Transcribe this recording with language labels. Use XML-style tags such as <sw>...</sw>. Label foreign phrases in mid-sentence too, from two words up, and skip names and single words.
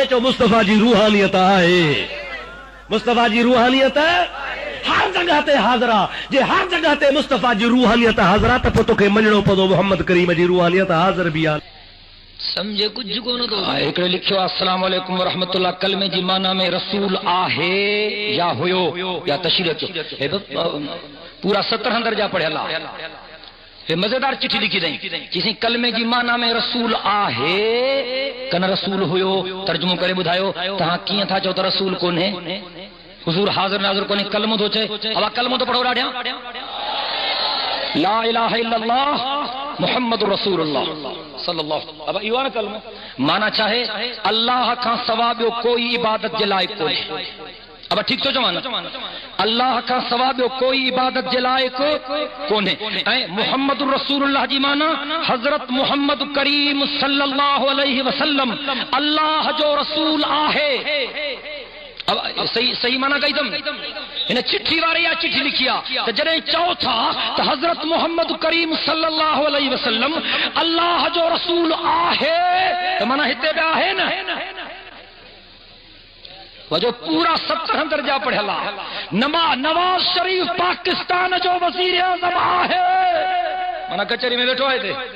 <sd>चो मुस्तफा जी रूहानियत आहे। मुस्तफा जी रूहानियत हर जगह ते हाज़रा। जे हर जगह ते मुस्तफा जी रूहानियत हाज़रा त पोइ तोखे मञणो पवंदो मुहम्मद करीम जी रूहानियत हाज़िर भी आहे। समझे कुछ कोन थो। हिकिड़े लिखियो</sd> <ar>السلام عليكم ورحمة الله,</ar> <sd>कलमे जी माना में रसूल आहे या हुयो या तशरीह कयो। पूरा 17 दर्जा पढ़ियला। हे मजेदार चिट्ठी लिखी दई किसी कलमे जी माना में रसूल आहे कन रसूल हुयो। तर्जुमो करे ॿुधायो तहां कीअं था चओ त रसूल कोन्हे? हुजूर हाज़िर नाज़िर कोन्हे, कलमो थो चए। अब कलमो तो पढ़ो ॾाढिया।</sd> <ar>لا إله إلا الله محمد رسول الله صلى الله.</ar> <sd>अब इहो न कलमो माना चाहे अल्लाह का सवा ॿियो कोई इबादत जे लाइक़ कोन्हे। अब ठीक सोचो माना अल्लाह का सवा ॿियो कोई इबादत जे लाइक़ कोन्हे। ऐं</sd> <ar>محمد رسول الله</ar> <sd>जी माना हज़रत मुहम्मद करीम</sd> <ar>صلى الله عليه وسلم</ar> <sd>अल्लाह जो रसूल आहे। अब सही सही माना कही तुम इन चिट्ठी वारे या चिट्ठी लिखिया तो जॾहिं चओ था त हज़रत मुहम्मद करीम</sd> <ar>صلى الله عليه وسلم</ar> <sd>अल्लाह जो रसूल आहे तो माना हिते बि आहे न। वजो पूरा 17 दर्जा पढ़ियला। नवाज शरीफ पाकिस्तान जो वज़ीर आज़म आहे माना कचहरी में वेठो आहे।</sd>